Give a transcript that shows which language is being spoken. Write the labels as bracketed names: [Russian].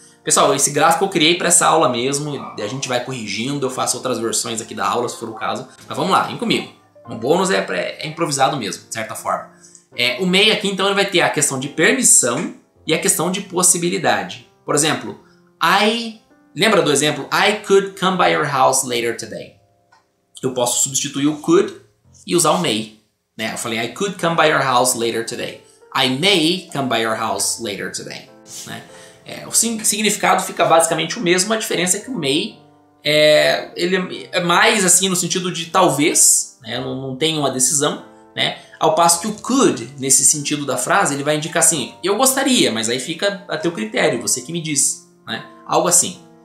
[Portuguese] Pessoal, esse gráfico eu criei para essa aula mesmo, a gente vai corrigindo, eu faço outras versões aqui da aula, se for o caso. Mas vamos lá, vem comigo. O bônus é improvisado mesmo, de certa forma. O may aqui, então, ele vai ter a questão de permissão e a questão de possibilidade. Por exemplo, I Lembra do exemplo? [English] I could come by your house later today. [Portuguese] Eu posso substituir o could e usar o may. Né? Eu falei, [English] I could come by your house later today. I may come by your house later today. [Portuguese] Né? O significado fica basicamente o mesmo, a diferença é que o may ele é mais assim no sentido de talvez, né? Não tem uma decisão, né? Ao passo que o could, nesse sentido da frase, ele vai indicar assim, eu gostaria, mas aí fica a teu critério, você que me diz, né? Algo assim.